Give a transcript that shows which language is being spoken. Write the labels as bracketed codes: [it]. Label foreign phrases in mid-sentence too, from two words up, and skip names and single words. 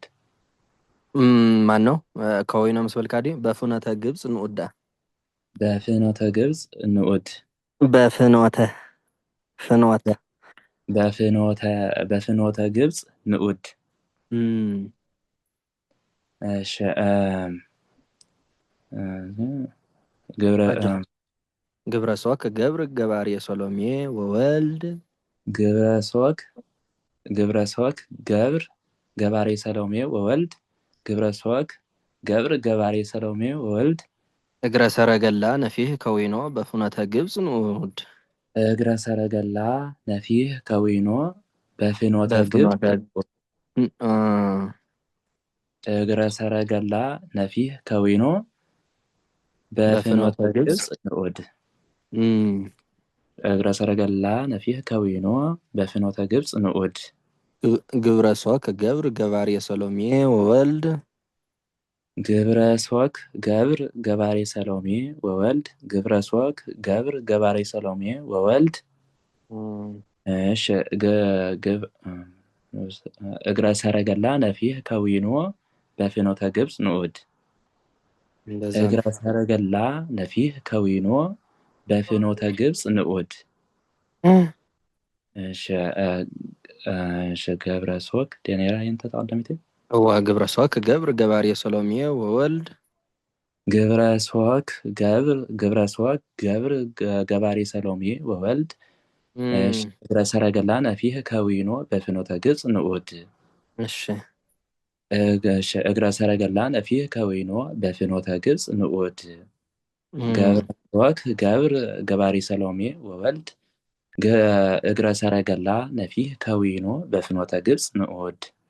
[am] ማን ነው [gez] ከዊኖ መስበልካዲ በፍኖተ ግብፅ ንዑዳ በፍኖተ ግብፅ ንዑድ በፍኖተ በፍኖተ ግብፅ ንዑድ። እሺ ግብረ ሶክ ገብር ገባርየ ሰሎሜ ወወልድ ግብረ ሶክ ገብር ገባሬ ሰሎሜ ወወልድ ግብረ ሶክ ገብር ገባሬ ሰሎሜ ወወልድ እግረ ሰረገላ ነፊህ ከዊኖ በፍኖተ ግብፅ ንዑድ። እግረ ሰረገላ ነፊህ ከዊኖ በፍኖተ ግብፅ እግረ ሰረገላ ነፊህ ከዊኖ በፍኖተ ግብፅ ንዑድ። እግረ ሰረገላ ነፊህ ከዊኖ በፍኖተ ግብፅ ንዑድ። ግብረ ሶክ ገብር ገባሬ ሰሎሜ ወወልድ ግብረ ሶክ ገብር ገባሬ ሰሎሜ ወወልድ ግብረ ሶክ ገብር ገባሬ ሰሎሜ ወወልድ። እሺ እግረ ሰረገላ ነፊህ ከዊኖ በፍኖተ ግብፅ ንዑድ። እግረ ሰረገላ ነፊህ ከዊኖ በፍኖተ ግብፅ ንዑድ። እሺ ገብረ ሶክ ደኔራ ይንተ ተቀደምቲ ግብረ ሶክ ገብር ገባሬ ሰሎሜ ወወልድ ግብረ ሶክ ገብር ገባሬ ሰሎሜ ወወልድ። እግረ ሰረገላ ነፊህ ከዊኖ በፍኖተ ግብፅ ንዑድ። እግረ ሰረገላ ነፊህ ከዊኖ በፍኖተ ግብፅ ንዑድ። ገብረ ሶክ ገብር ገባሬ ሰሎሜ ወወልድ እግረ ሰረገላ ነፊህ ከዊኖ በፍኖተ ግብፅ ንዑድ።